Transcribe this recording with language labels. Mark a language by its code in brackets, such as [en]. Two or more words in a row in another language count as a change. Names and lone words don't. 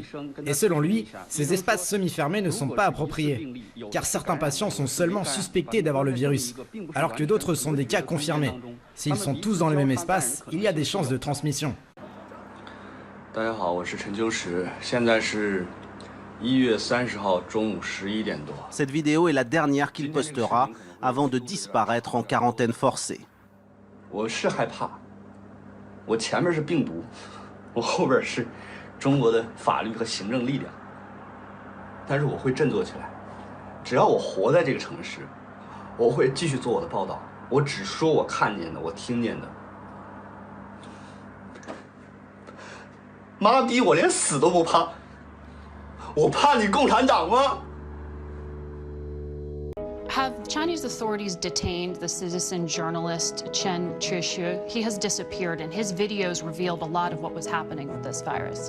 [fr] Et selon lui, ces espaces semi-fermés ne sont pas appropriés, car certains patients sont seulement suspectés d'avoir le virus, alors que d'autres sont des cas confirmés. S'ils sont tous dans le même espace, il y a des chances de transmission. Cette vidéo est la dernière qu'il postera avant de disparaître en quarantaine forcée. [zh] 我前面是病毒，我后边是中国的法律和行政力量。但是我会振作起来，只要我活在这个城市，我会继续做我的报道。我只说我看见的，我听见的。妈逼，我连死都不怕，我怕你共产党吗？ [en] Have Chinese authorities detained the citizen journalist Chen Qiushi? He has disappeared, and his videos revealed a lot of what was happening with this virus.